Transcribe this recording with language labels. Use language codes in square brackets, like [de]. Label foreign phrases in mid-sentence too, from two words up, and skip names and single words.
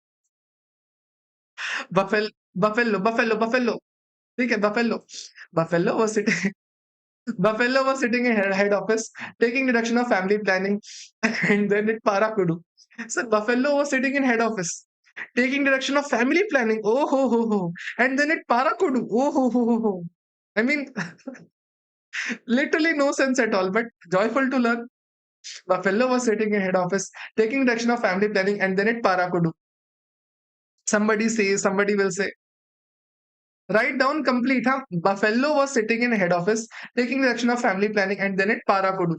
[en] Buffalo. Okay, Buffalo. Buffalo was sitting. Buffalo was sitting in head office taking deduction of family planning and then it Parakudu. So Buffalo was sitting in head office taking deduction of family planning. Oh ho ho ho. And then it Parakudu. Oh ho ho ho ho. I mean, literally no sense at all, but joyful to learn. Buffalo was sitting in head office taking deduction of family planning and then it Parakudu. Somebody will say, write down complete, huh? Buffalo was sitting in head office taking direction of family planning and then it Parakudu.